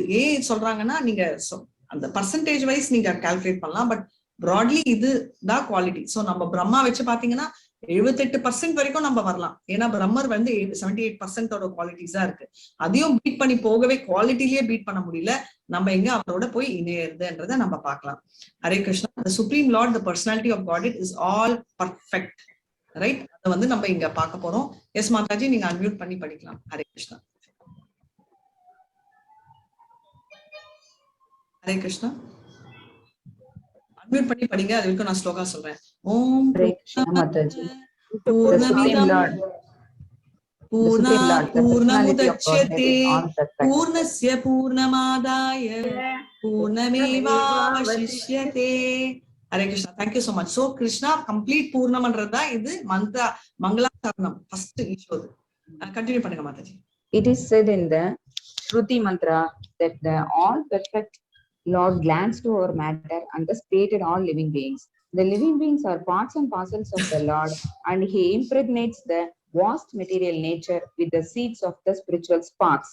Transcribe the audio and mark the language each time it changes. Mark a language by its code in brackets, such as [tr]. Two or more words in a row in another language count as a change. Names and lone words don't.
[ta] ஏன் சொல்றாங்கன்னா, நீங்க அந்த [en] percentage wise [ta] நீங்க கால்குலேட் பண்ணலாம், [en] but broadly [ta] இதுதான் குவாலிட்டி. சோ நம்ம பிரம்மா வச்சு பாத்தீங்கன்னா 78% வரைக்கும் நம்ம வரலாம். ஏன்னா பிரம்மர் வந்து 78% குவாலிட்டிஸா இருக்கு. அதையும் பீட் பண்ணி போகவே, குவாலிட்டிலேயே பீட் பண்ண முடியல. நம்ம எங்க அவரோட போய் இணையறதுன்றத நம்ம பார்க்கலாம். ஹரே கிருஷ்ணா. [en] the supreme lord, the personality of godhead is all perfect, ரைட்? [ta] அதை வந்து நம்ம இங்க பார்க்க போறோம். எஸ் மாதாஜி, நீங்க அன்மியூட் பண்ணி படிக்கலாம். ஹரே கிருஷ்ணா. ஹரே கிருஷ்ணா. அன்மியூட் பண்ணி படிங்க. அது வரைக்கும் நான் ஸ்லோகா சொல்றேன். ஓம் மாதாஜி. [sa] पूर्णमिदं पूर्णमुदच्यते पूर्णस्य पूर्णमादाय पूर्णमेवावशिष्यते. [en] ஹரே கிருஷ்ணா. thank you so much. [ta] சோ கிருஷ்ணா கம்ப்ளீட் பூர்ணம்ன்றதா இது மங்களாச்சரணம் ஃபர்ஸ்ட் ஈஸ்வது. கண்டினியூ பண்ணுங்க மாதாஜி. [en] It is said in the Shruti mantra that the all perfect Lord glanced to our matter and thus created all living beings. The living beings are parts and parcels of the Lord, and he impregnates the vast material nature with the seeds of the spiritual sparks.